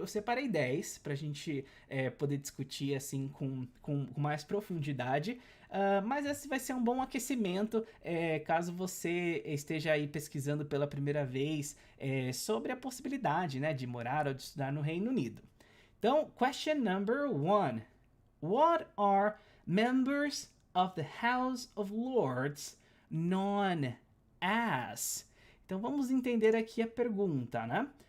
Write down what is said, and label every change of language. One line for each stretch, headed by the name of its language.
Portuguese: Eu separei 10 para a gente poder discutir assim com mais profundidade. Mas esse vai ser um bom aquecimento caso você esteja aí pesquisando pela primeira vez sobre a possibilidade, né, de morar ou de estudar no Reino Unido. Então,
English: question number 1. What are members of the House of Lords known as?
Portuguese: Então vamos entender aqui a pergunta, né?